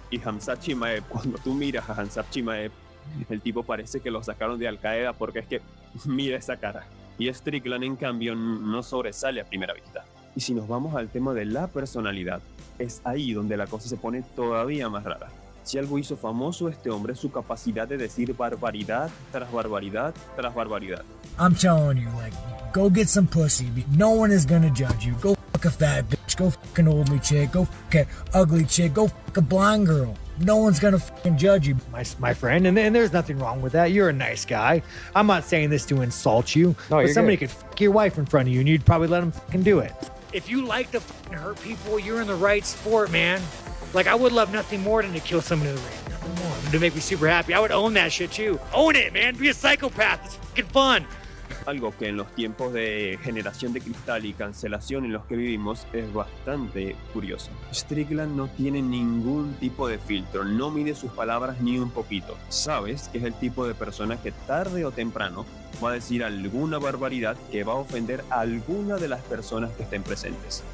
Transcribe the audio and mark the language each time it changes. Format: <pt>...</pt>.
<es>Y Khamzat Chimaev, cuando tú miras a Khamzat Chimaev, el tipo parece que lo sacaron de Al Qaeda porque es que mira esa cara. Y Strickland, en cambio, no sobresale a primera vista. Y si nos vamos al tema de la personalidad, es ahí donde la cosa se pone todavía más rara. Si algo hizo famoso a este hombre es su capacidad de decir barbaridad tras barbaridad tras barbaridad.</es> <en>I'm telling you, like, go get some pussy. No one is gonna judge you. Go fuck a fat bitch. Go fuck an oldly chick. Go fuck an ugly chick. Go fuck a blind girl. No one's gonna fucking judge you. My friend, and there's nothing wrong with that. You're a nice guy. I'm not saying this to insult you, No, but you're somebody good. could fuck your wife in front of you, and you'd probably let him fucking do it. If you like to fucking hurt people, you're in the right sport, man. Like, I would love nothing more than to kill someone in the ring. Nothing more. To make me super happy. I would own that shit too. Own it, man. Be a psychopath. It's fucking fun.</en> <es>Algo que en los tiempos de generación de cristal y cancelación en los que vivimos es bastante curioso. Strickland no tiene ningún tipo de filtro, no mide sus palabras ni un poquito. Sabes que es el tipo de persona que tarde o temprano va a decir alguna barbaridad que va a ofender a alguna de las personas que estén presentes.</es>